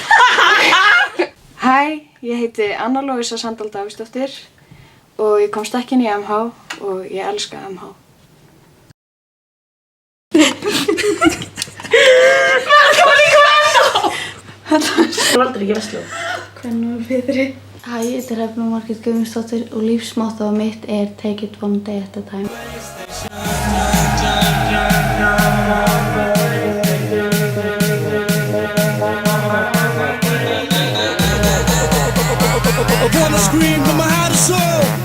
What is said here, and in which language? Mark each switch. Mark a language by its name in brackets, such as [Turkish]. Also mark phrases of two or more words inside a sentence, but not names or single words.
[Icelandic] Hæ, ég heiti Anna Lóvísa Sandal Davíðsdóttir og ég komst ekki inn í MH og ég elska MH. Þú valdur ekki Versló. Hvernig var betri? Hæ, ég heiti Hrefna Margrét Guðmundsdóttir og lífsmottóið mitt er [English] Take it one day at a time. I wanna scream from my heart and soul.